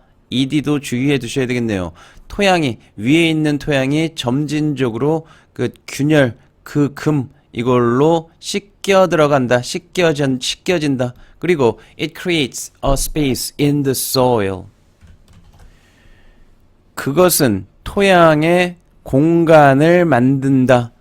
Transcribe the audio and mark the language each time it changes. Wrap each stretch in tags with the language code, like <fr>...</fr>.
<ko>ED도 주의해 두셔야 되겠네요. 토양이, 위에 있는 토양이 점진적으로 그 균열, 그 금, 이걸로 씻겨 들어간다. 씻겨진다.</ko> <en>그리고 it creates a space in the soil.</en> <ko>그것은 토양에 공간을 만든다.</ko>